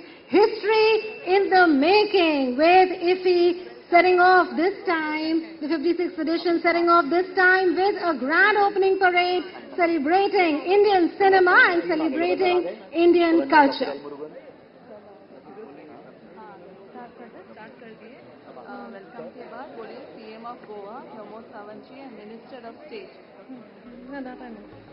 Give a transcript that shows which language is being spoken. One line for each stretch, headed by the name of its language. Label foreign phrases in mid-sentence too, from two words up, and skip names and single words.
English: History in the making, with IFFI setting off this time, the 56th edition setting off this time with a grand opening parade celebrating Indian cinema and celebrating Indian culture.
Hindi: वेलकम के बाद बोलिए
English: CM of Goa
Hindi: प्रमोद सावंत जी
English: and Minister of State.